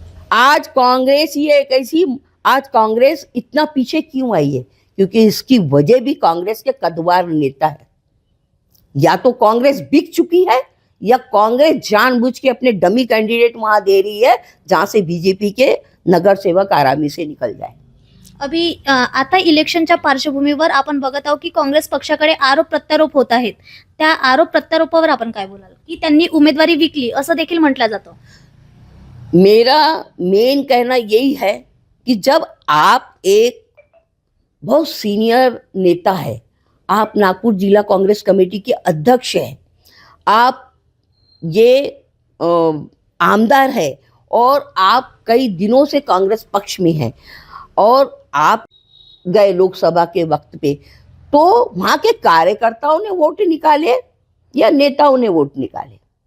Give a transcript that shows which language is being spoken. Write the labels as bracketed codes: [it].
[hi] आज कांग्रेस आज कांग्रेस इतना पीछे क्यों आई है? क्योंकि इसकी वजह भी कांग्रेस के कद्दावर नेता है। या तो कांग्रेस बिक चुकी है या कांग्रेस जानबूझ के अपने डमी कैंडिडेट वहां दे रही है जहां से बीजेपी के नगर सेवक आरामी से निकल जाए। [mr] अभी आता इलेक्शनच्या पार्श्वभूमीवर आपण बघत आहोत की काँग्रेस पक्षाकडे आरोप प्रत्यारोप होत आहेत. त्या आरोप प्रत्यारोपावर आपण काय बोलाल? की त्यांनी उमेदवारी विकली असं देखील म्हटलं जातं. [hi] मेरा मेन कहना यही है कि जब आप एक बहुत सीनियर नेता है, आप नागपुर जिला कांग्रेस कमेटी के अध्यक्ष हैं, आप ये आमदार है और आप कई दिनों से कांग्रेस पक्ष में हैं और आप गए लोकसभा के वक्त पे, तो वहाँ के कार्यकर्ताओं ने वोट निकाले या नेताओं ने वोट निकाले?